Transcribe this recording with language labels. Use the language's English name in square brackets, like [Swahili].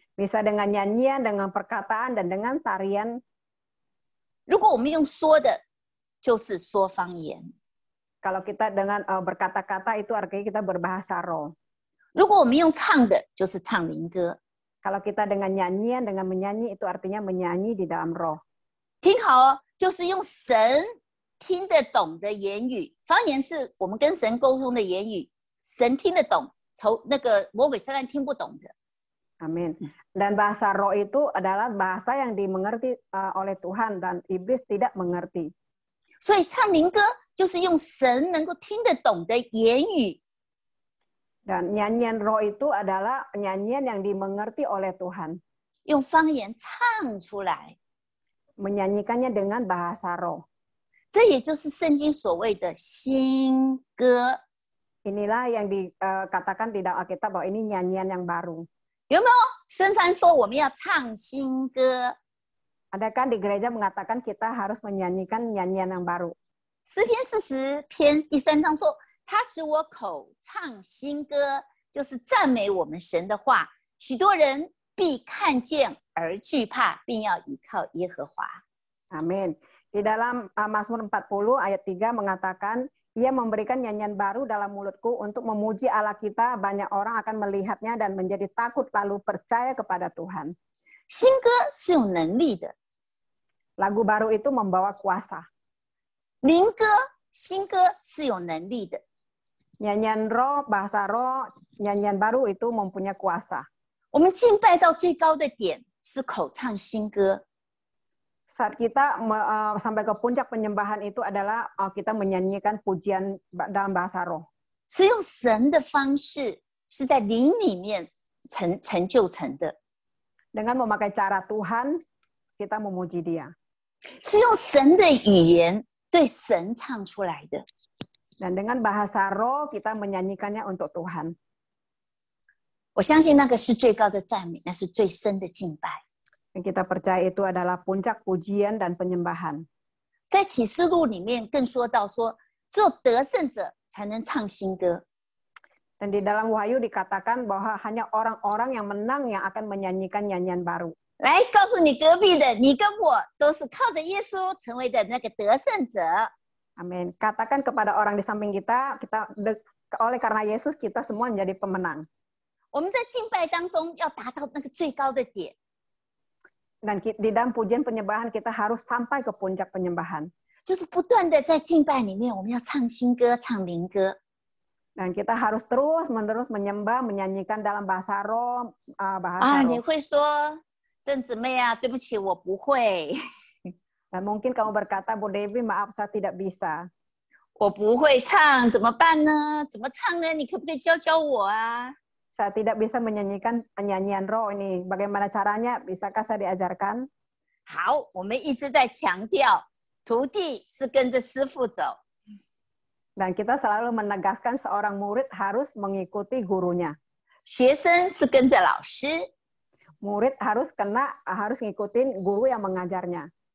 [Indonesian] Bisa dengan nyanyian, dengan perkataan, dan dengan tarian. [Chinese] 如果我们用说的，就是说方言； [Indonesian] Kalau kita dengan berkata-kata, itu artinya kita berbahasa roh. [Chinese] 如果我们用唱的，就是唱灵歌。 [Indonesian] Kalau kita dengan nyanyian, dengan menyanyi, itu artinya menyanyi di dalam roh. [Chinese] 听好哦，就是用神听得懂的言语。方言是我们跟神沟通的言语，神听得懂，那个魔鬼撒旦听不懂的。 [Indonesian] Amin. Dan bahasa roh itu adalah bahasa yang dimengerti oleh Tuhan dan iblis tidak mengerti. [Chinese] 所以唱灵歌就是用神能够听得懂的言语。 [Indonesian] Dan nyanyian roh itu adalah nyanyian yang dimengerti oleh Tuhan. [Chinese] 用方言唱出来， [Indonesian] Menyanyikannya dengan bahasa roh. [Chinese] 这也就是圣经所谓的新歌。 [Indonesian] Inilah yang dikatakan di dalam Alkitab bahwa ini nyanyian yang baru. [Chinese] 有没有？深山说我们要唱新歌。 [Indonesian] Ada kan di gereja mengatakan kita harus menyanyikan nyanyian yang baru. [Chinese] 诗篇40篇第3章说，他使我口唱新歌，就是赞美我们神的话。许多人必看见而惧怕，并要倚靠耶和华。 [Indonesian] Amin. Di dalam Mazmur 40 ayat 3 mengatakan, Ia memberikan nyanyian baru dalam mulutku untuk memuji Allah kita. Banyak orang akan melihatnya dan menjadi takut lalu percaya kepada Tuhan. [Chinese] 新歌是有能力的， [Indonesian] Lagu baru itu membawa kuasa. [Chinese] 灵歌、新歌是有能力的。 [Indonesian] Nyanyian roh, bahasa roh, nyanyian baru itu mempunyai kuasa. [Chinese] 我们敬拜到最高的点是口唱新歌， [Indonesian] Saat kita sampai ke puncak penyembahan itu adalah kita menyanyikan pujian dalam bahasa roh. [Chinese] 是用神的方式，是在灵里面成就成的， [Indonesian] Dengan memakai cara Tuhan, kita memuji Dia. [Chinese] 是用神的语言对神唱出来的。 [Indonesian] Dan dengan bahasa roh, kita menyanyikannya untuk Tuhan. [Chinese] 我相信那个是最高的赞美，那是最深的敬拜。 [Indonesian] Yang kita percaya itu adalah puncak pujian dan penyembahan. [Chinese] 在启示录里面更说到说，只有得胜者才能唱新歌。 [Indonesian] Dan di dalam Wahyu dikatakan bahwa hanya orang-orang yang menang yang akan menyanyikan nyanyian baru. [Chinese] 来告诉你隔壁的，你跟我都是靠着耶稣成为的那个得胜者。 [Indonesian] Amin. Katakan kepada orang di samping kita, oleh karena Yesus kita semua menjadi pemenang. [Chinese] 我们在敬拜当中要达到那个最高的点， [Indonesian] Dan di dalam pujian penyembahan kita harus sampai ke puncak penyembahan. [Chinese] 就是不断的在敬拜里面，我们要唱新歌、唱灵歌。 [Indonesian] Dan kita harus terus-menerus menyembah, menyanyikan dalam bahasa roh, bahasa [Chinese] 你 [Indonesian] roh. [Chinese] 会说，郑姊妹啊，对不起，我不会， [Indonesian] Dan mungkin kamu berkata, Bu Devi, maaf saya tidak bisa. [Chinese] 我不会唱，怎么办呢？怎么唱呢？你可不可以教教我啊？ [Indonesian] Saya tidak bisa menyanyikan nyanyian roh ini. Bagaimana caranya? Bisakah saya diajarkan? [Chinese] 好，我们一直在强调，徒弟是跟着师父走。 [Indonesian] Dan kita selalu menegaskan seorang murid harus mengikuti gurunya. [Chinese] 学生是跟着老师。 [Indonesian] Murid harus ngikutin guru yang mengajarnya.